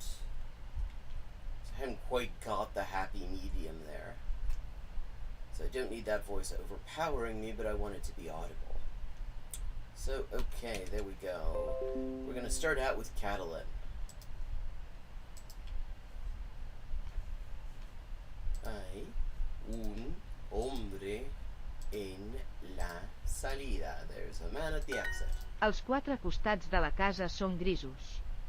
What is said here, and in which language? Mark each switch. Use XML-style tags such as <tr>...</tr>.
<en>So I haven't quite got the happy medium there. So I don't need that voice overpowering me, but I want it to be audible. So, okay, there we go. We're going to start out with Catalan.</en> <es>Hay un hombre en la salida.</es> <en>There's a man at the exit.</en> <ca>Els 4 costats de la casa són grisos.</ca>